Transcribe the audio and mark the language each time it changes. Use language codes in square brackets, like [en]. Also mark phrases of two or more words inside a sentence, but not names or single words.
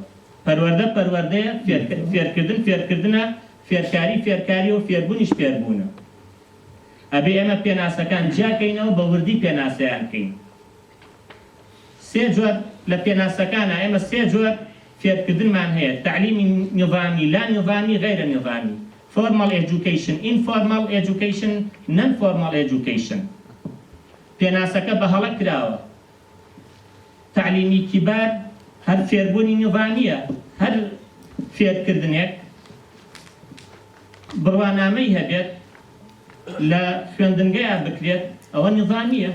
[ckb] پەروەردەیە، فێرکردن فێرکردنە، فێرکاری و فێربوونیش فێربوونە. ئەبێ ئێمە پێناسەکان جیاکەینەوە بە وردی پێناسەیان کەین. سێ جۆر لە پێناسەکانە ئێمە سێ جۆر فێرکردنمان هەیە: [ar] تعلیمی نظامی، لا نظامی، غیرە نظامی. [en] formal education, informal education, non-formal education. [ckb] پێناسەکە بە هەڵە کراوە. [ar] تعلیمی کیبار [ckb] هەر فێربوونی نظامیە، هەر فێرکردنێک بڕوانامەی هەبێت لە خوێندنگەیە بکرێت، ئەوە نظامیە.